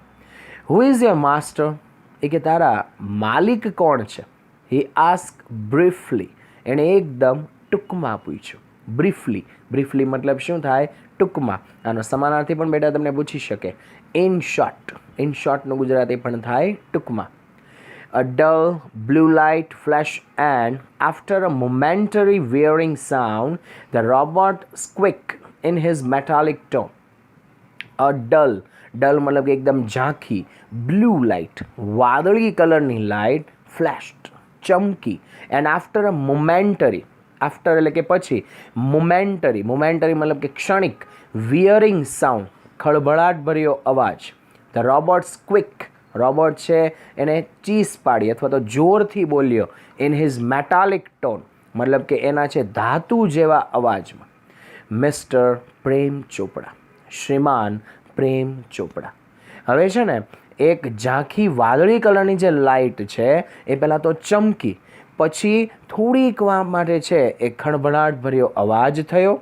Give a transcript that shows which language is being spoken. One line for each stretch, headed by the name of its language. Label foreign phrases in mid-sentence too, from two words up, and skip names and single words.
English: Who is your master?
Gujarati: એ કે તારા માલિક કોણ છે?
English: He ask briefly.
Gujarati: એણે એકદમ ટૂંકમાં પૂછ્યું. બ્રીફલી, બ્રીફલી મતલબ શું થાય, ટૂંકમાં. આનો સમાનાર્થી પણ બેટા તમને પૂછી શકે.
English: in short,
Gujarati: ઇન શોર્ટનું ગુજરાતી પણ થાય ટૂંકમાં.
English: A dull blue light flashed, and after a momentary whirring sound, the robot squeaked in his metallic tone. A dull, dull
Gujarati: મતલબ કે એકદમ ઝાંખી,
English: blue light,
Gujarati: વાદળી કલરની લાઇટ,
English: flashed, ચમકી, and after a momentary, after
Gujarati: એટલે કે પછી,
English: momentary, momentary
Gujarati: મતલબ કે ક્ષણિક,
English: whirring sound,
Gujarati: ખળભળાટ ભર્યો અવાજ.
English: The robot squeaked,
Gujarati: રોબોટ છે એને ચીસ પાડી અથવા તો જોરથી બોલ્યો.
English: in his metallic tone
Gujarati: મતલબ કે એના છે ધાતુ જેવા અવાજમાં. મિસ્ટર પ્રેમ ચોપડા, શ્રીમાન પ્રેમ ચોપડા. હવે છે ને એક ઝાંખી વાદળી કલરની જે લાઇટ છે એ પહેલાં તો ચમકી, પછી થોડીક વાર માટે છે એ ખળભળાટ ભર્યો અવાજ થયો.